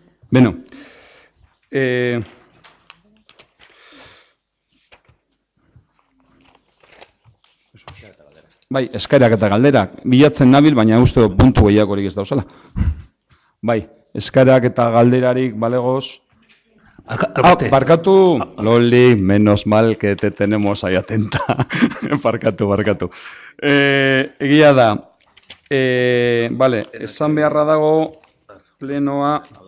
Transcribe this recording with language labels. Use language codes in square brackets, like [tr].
[eu] Beno, bai, eskaerak eta galderak. Bilatzen nabil, baina uste puntu gehiagorik ez dauzela. Bai, eskaerak eta galderarik balegoz. Barkatu, [es] Loli, menos mal que te tenemos ahí atenta. [eu] Barkatu. Egia da, vale, esan beharra dago plenoa.